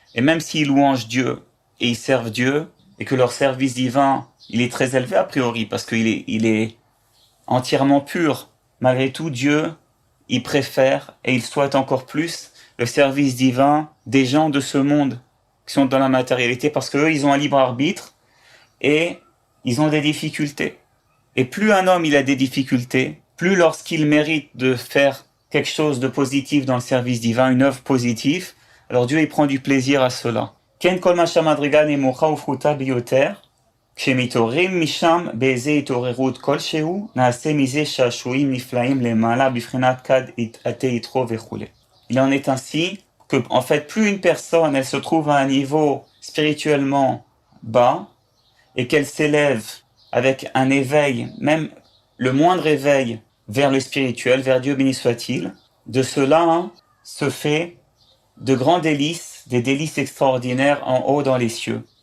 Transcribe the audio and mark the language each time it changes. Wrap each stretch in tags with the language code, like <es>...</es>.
<fr>Et même s'ils louangent Dieu et ils servent Dieu, et que leur service divin, il est très élevé a priori, parce qu'il est entièrement pur, malgré tout, Dieu, il préfère et il souhaite encore plus le service divin des gens de ce monde qui sont dans la matérialité, parce qu'eux, ils ont un libre arbitre et ils ont des difficultés. Et plus un homme il a des difficultés, plus lorsqu'il mérite de faire quelque chose de positif dans le service divin, une œuvre positive, alors Dieu il prend du plaisir à cela.</fr> <he>Ken kol ma shamadriga nemocha ufruta bioter, כשמתעוררים משם באיזה התעוררות כלשהו, נעשה מזה שעשועים נפלאים למעלה בבחינת כד עטה יתרו וכו'.</he> <fr>Il en est ainsi que, en fait, plus une personne, elle se trouve à un niveau spirituellement bas, et qu'elle s'élève avec un éveil, même le moindre éveil vers le spirituel, vers Dieu béni soit-il, de cela se fait de grands délices, des délices extraordinaires en haut dans les cieux.</fr>